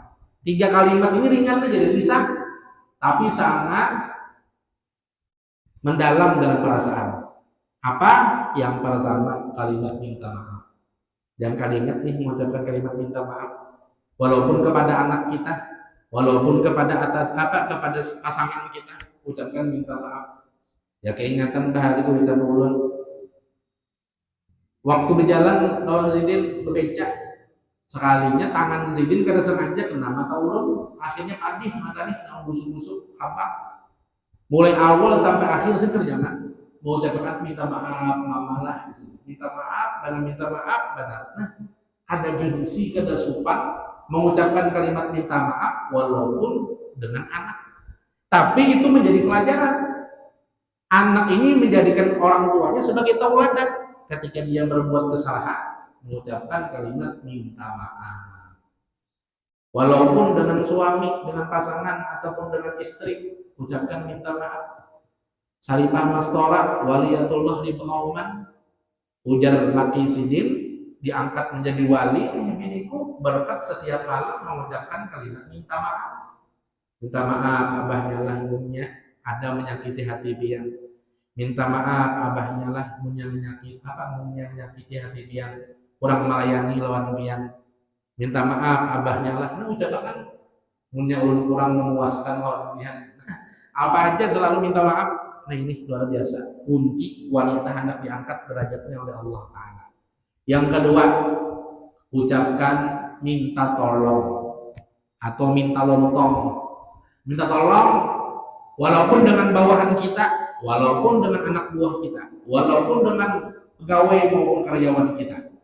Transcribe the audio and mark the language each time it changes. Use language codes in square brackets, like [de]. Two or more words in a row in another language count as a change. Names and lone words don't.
[id] 3 kalimat ini ringan aja di lisan, tapi sangat mendalam dalam perasaan. Apa? Yang pertama kalimat minta maaf. Jangan kada ingat nih mengucapkan kalimat minta maaf, walaupun kepada anak kita, walaupun kepada kepada pasangan kita, ucapkan minta maaf. [bjn] Ya keingatan bahari kuitan ulun. Waktu berjalan lawan Zidin berbecak. Sekalinya tangan Zidin kada sengaja kena mata ulun, akhirnya padih matanya nang busuk-busuk apa. Mulai awal sampai akhir sih kerjaan mau ucapkan minta maaf mamalah, minta maaf, benar minta maaf, benar. Nah, ada gengsi kada sopan mengucapkan kalimat minta maaf walaupun dengan anak. [id] Tapi itu menjadi pelajaran. Anak ini menjadikan orang tuanya sebagai tauladan ketika dia berbuat kesalahan. Mengucapkan kalimat minta maaf. Walaupun dengan suami, dengan pasangan ataupun dengan istri, ucapkan minta maaf. [bjn] Saripah Mastora waliyatullah di Pengauman, ujar laki Sidin diangkat menjadi wali. Biniku berkat setiap malam mengucapkan kalimat minta maaf. Minta maaf abahnya lah umumnya ada menyakiti hati pian. Minta maaf abahnya lah menyakiti hati pian. Kurang melayani lawan pian. Minta maaf abahnya lah. Ini ucapan punya ulun kurang memuaskan lawan pian. Apa aja selalu minta maaf. [id] Nah ini luar biasa. Kunci wanita hendak diangkat derajatnya oleh Allah Ta'ala. Yang kedua, ucapkan minta tolong atau minta lontong. Minta tolong walaupun dengan bawahan kita, walaupun dengan anak buah kita, walaupun dengan pegawai maupun karyawan kita.